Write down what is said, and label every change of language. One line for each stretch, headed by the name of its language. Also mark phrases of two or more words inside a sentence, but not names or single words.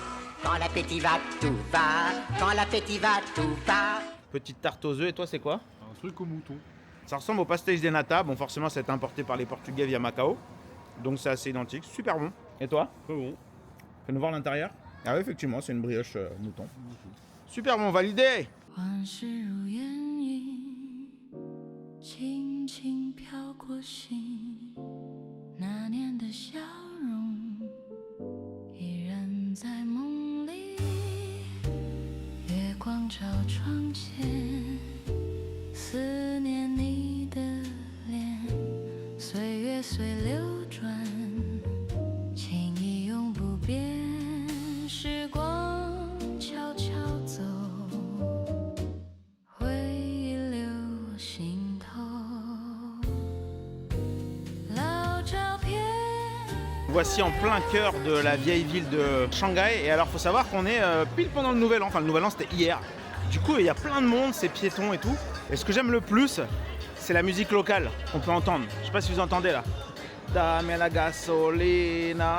French: Quand l'appétit va, tout va. Quand l'appétit va, tout va. Petite tarte aux œufs, et toi c'est quoi? Un truc au mouton. Ça ressemble au
Portuguese: pastéis de nata,
French: bon forcément c'est importé par les Portugais via Macao, donc c'est assez identique, super bon. Et toi? Très bon. Fais-nous voir l'intérieur. Ah oui, effectivement, c'est une brioche mouton. Super bon, validé.
Chinese: 往事如烟影，轻轻飘过心，那年的笑容依然在梦里。月光照窗前，思念你的脸，岁月随流转，情意永不变。时光悄悄走，回忆留心头。老照片。
French: Voici en plein cœur de la vieille ville de Shanghai. Et alors, faut savoir qu'on est pile pendant le Nouvel An. Enfin, le Nouvel An, c'était hier. Du coup, il y a plein de monde, c'est piéton et tout. Et ce que j'aime le plus, c'est la musique locale qu'on peut entendre. Je sais pas si vous entendez là.
Spanish: Dame la gasolina.